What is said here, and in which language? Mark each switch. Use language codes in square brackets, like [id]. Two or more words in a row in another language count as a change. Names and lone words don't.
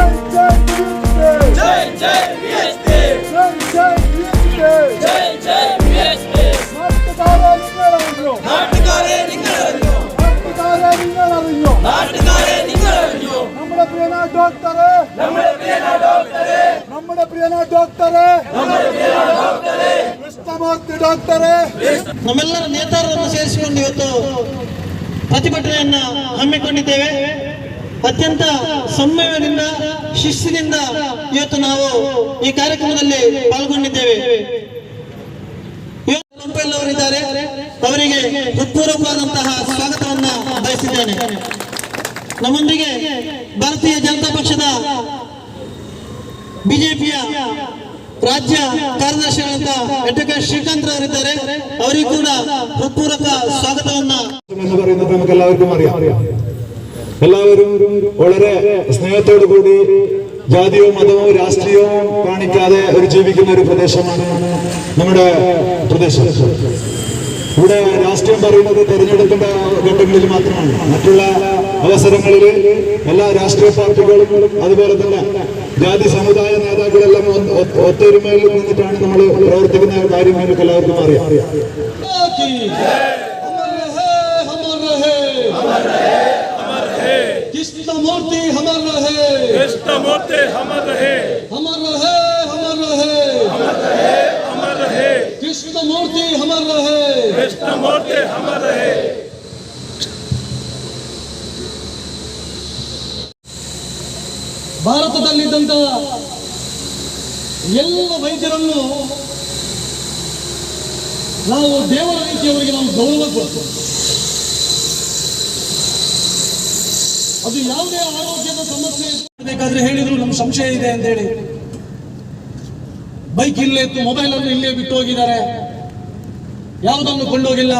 [hi] जय वीएसपी, जय वीएसपी, [ml] നാട്ടുകാരെ നിങ്ങൾ അറിഞ്ഞോ, നമ്മുടെ പ്രിയനായ ഡോക്ടറെ ಕೃಷ್ಣಮೂರ್ತಿ ಡಾಕ್ಟರೇ, [kn] ನಮ್ಮೆಲ್ಲರ ನೇತಾರರನ್ನು ಸೇರಿಸಿಕೊಂಡು ಇವತ್ತು ಪ್ರತಿಭಟನೆಯನ್ನ ಹಮ್ಮಿಕೊಂಡಿದ್ದೇವೆ. ಅತ್ಯಂತ ಸಂಯಮದಿಂದ ಶಿಸ್ತಿನಿಂದ ಇವತ್ತು ನಾವು ಈ ಕಾರ್ಯಕ್ರಮದಲ್ಲಿ ಪಾಲ್ಗೊಂಡಿದ್ದೇವೆ. ಲಂಪೆಲ್ಲವರಿದ್ದಾರೆ, ಅವರಿಗೆ ಹೃತ್ಪೂರ್ವಕವಾದಂತಹ ಸ್ವಾಗತವನ್ನ ಬಯಸಿದ್ದೇನೆ. ನಮ್ಮೊಂದಿಗೆ ಭಾರತೀಯ ಜನತಾ ಪಕ್ಷದ ಬಿಜೆಪಿಯ ರಾಜ್ಯ ಕಾರ್ಯದರ್ಶಿಗಳಂತ ಅಡ್ವೊಕೇಟ್ ಶ್ರೀಕಾಂತ್ ಅವರಿದ್ದಾರೆ, ಅವರಿಗೂ ಕೂಡ ಹೃತ್ಪೂರ್ವಕ ಸ್ವಾಗತವನ್ನ [ml] നമുക്കെല്ലാവർക്കും അറിയാം. എല്ലാവരും വളരെ സ്നേഹത്തോടു കൂടി ജാതിയോ മതമോ രാഷ്ട്രീയവും കാണിക്കാതെ ഒരു ജീവിക്കുന്ന ഒരു പ്രദേശമാണ് നമ്മുടെ പ്രദേശം. ഇവിടെ രാഷ്ട്രീയം പറയുന്നത് തെരഞ്ഞെടുപ്പിന്റെ ഘട്ടങ്ങളിൽ മാത്രമാണ്. മറ്റുള്ള അവസരങ്ങളിൽ എല്ലാ രാഷ്ട്രീയ പാർട്ടികളും അതുപോലെ തന്നെ ജാതി സമുദായ നേതാക്കളെല്ലാം ഒത്തൊരുമയിൽ നിന്നിട്ടാണ് നമ്മൾ പ്രവർത്തിക്കുന്ന കാര്യം നിങ്ങൾക്ക് എല്ലാവർക്കും അറിയാം. [hi] कृष्णमूर्ति कृष्णमूर्ति अमर रहे, अमर रहे, अमर रहे, अमर रहे, अमर रहे, कृष्णमूर्ति अमर रहे, कृष्णमूर्ति अमर रहे। [kn] ಭಾರತದಲ್ಲಿದ್ದಂಥ ಎಲ್ಲ ವೈದ್ಯರನ್ನು ನಾವು ದೇವರ ರೀತಿಯವರಿಗೆ ನಾವು ಗೌರವ ಕೊಡ್ತೇವೆ. ಅದು ಯಾವುದೇ ಆರೋಗ್ಯದ ಸಮಸ್ಯೆ ಬೇಕಾದ್ರೆ ಹೇಳಿದ್ರು ನಮ್ಮ ಸಂಶಯ ಇದೆ ಅಂತ ಹೇಳಿ ಬೈಕ್ ಇಲ್ಲೇ ಇತ್ತು, ಮೊಬೈಲ್ ಅನ್ನು ಇಲ್ಲೇ ಬಿಟ್ಟು ಹೋಗಿದ್ದಾರೆ, ಯಾವುದನ್ನು ಕೊಂಡೋಗಿಲ್ಲ.